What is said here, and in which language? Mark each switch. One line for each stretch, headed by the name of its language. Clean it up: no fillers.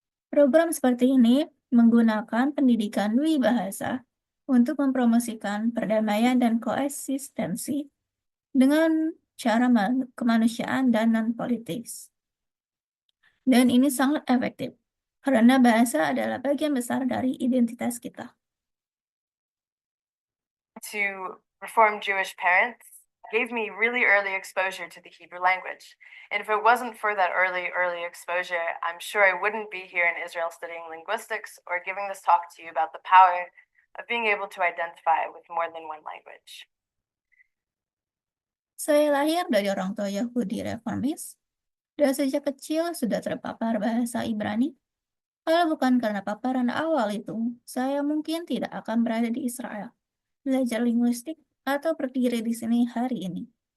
Indonesian: Program seperti ini menggunakan pendidikan dwi bahasa untuk mempromosikan perdamaian dan koeksistensi dengan cara kemanusiaan dan non-politis. Dan ini sangat efektif, karena bahasa adalah bagian besar dari identitas kita.
English: To Reform Jewish parents gave me really early exposure to the Hebrew language. And if it wasn't for that early exposure, I'm sure I wouldn't be here in Israel studying linguistics or giving this talk to you about the power of being able to identify with more than one language.
Indonesian: Saya lahir dari orang tua Yahudi reformis, dan sejak kecil sudah terpapar bahasa Ibrani. Kalau bukan karena paparan awal itu, saya mungkin tidak akan berada di Israel, belajar linguistik, atau berdiri di sini hari ini.